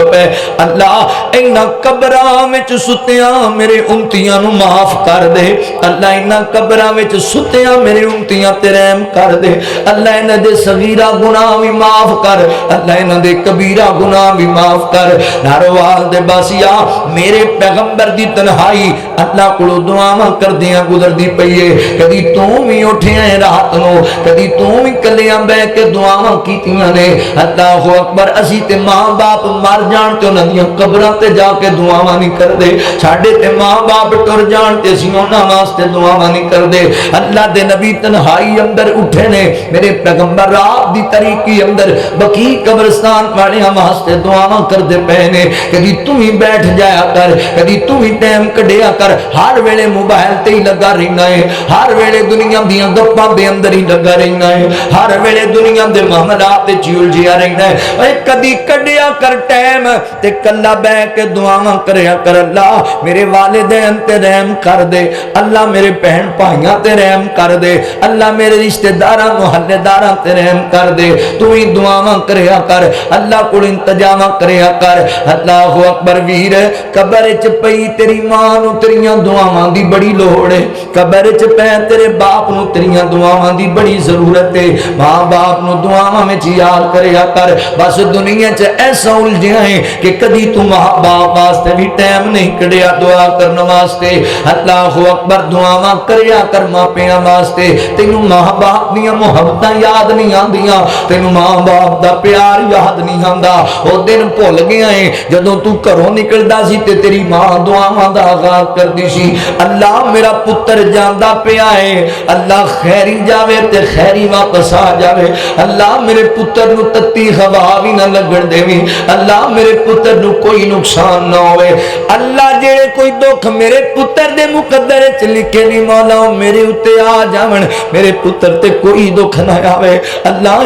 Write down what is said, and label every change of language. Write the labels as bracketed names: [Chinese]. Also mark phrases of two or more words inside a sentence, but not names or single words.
[Punjabi] پے اللہ انہاں قبراں وچ ستیاں میرے امتیاں نو معاف کر دے اللہ انہاں قبراں وچ ستیاں میرے امتیاں تے رحم کر دے اللہ انہاں دے صغیرہ گناہ بھی معاف کر اللہ انہاں دے کبیرہ گناہ بھی معاف کر ناروال دے باسیا میرے پیغمبر دی تنہائی اللہ کو دعاواں کردیاں گزر دی پئیے کدی تو بھی اٹھیا ہے رات نو کدی تو بھی کلیاں بہ کے دعاواں کیتیاں نے [Arabic] اللہ اکبر [Punjabi] اسی تے ماں باپ مر جان تے انہاں دیاں قبراں تے جا کے دعاواں نہیں کر دے ساڈے تے ماں باپ ٹر جان تے اسی انہاں واسطے دعاواں نہیں کر دے اللہ دے نبی تنہائی اندر اٹھے نے میرے پیغمبر رات دی تاریکی اندر بقیع قبرستان والیاں واسطے دعاواں کر دے پے نے کدی تو ہی بیٹھ جایا کر کدی تو ہی ٹائم کڈیا کر ہر ویلے موبائل تے ہی لگا رہنا ہے ہر ویلے دنیا دیاں گپاں دے اندر ہی لگا رہنا ہے ہر ویلے دنیا دے معاملات تے الجھیا رہنا ہے اے کدی کڈیا کر ٹائم تے کلا بیٹھ کے دعاواں کریا کر اللہ میرے والدین تے رحم کر دے اللہ میرے بہن بھائیاں تے رحم کر دے اللہ میرے رشتہ داراں محلے داراں تے رحم کر دے تو ہی دعاواں کریا کر اللہ کو انتظاماں کریا کر [Arabic] اللہ اکبر [Punjabi] ویر قبر وچ پئی تیری ماں نو تیریاں دعاواں دی بڑی لوڑ ہے قبر وچ پے تیرے باپ نو تیریاں دعاواں دی بڑی ضرورت ہے ماں باپ نو دعاواں وچ یاد کریا کر بس دنیا چ ایسا الجھیا ہے کہ کدی تو ماں باپ واسطے بھی ٹائم نہیں کڈیا دعا کرن واسطے [Arabic] اللہ اکبر [Punjabi] دعاواں کریا کر ماں پیاں واسطے تینوں ماں باپ دیاں محبتاں یاد نہیں آندیاں تینوں ماں باپ دا پیار یاد نہیں آندا او دن بھول گیا ہے جدوں تو گھروں نکلدا سی تے تیری ماں دعاواں دا آغاز کردی سی اللہ میرا پتر جاندا پیا ہے اللہ خیری جاوے تے خیری واپس آ جاوے اللہ میرے پتر نو تتی ہوا بھی نہ لگن دیویں اللہ میرے پتر نو کوئی نقصان نہ ہوئے اللہ جڑے کوئی دکھ میرے پتر دے مقدر وچ لکھے نہیں مولا میرے اتے آ جاون میرے پتر تے کوئی دکھ نہ آوے اللہ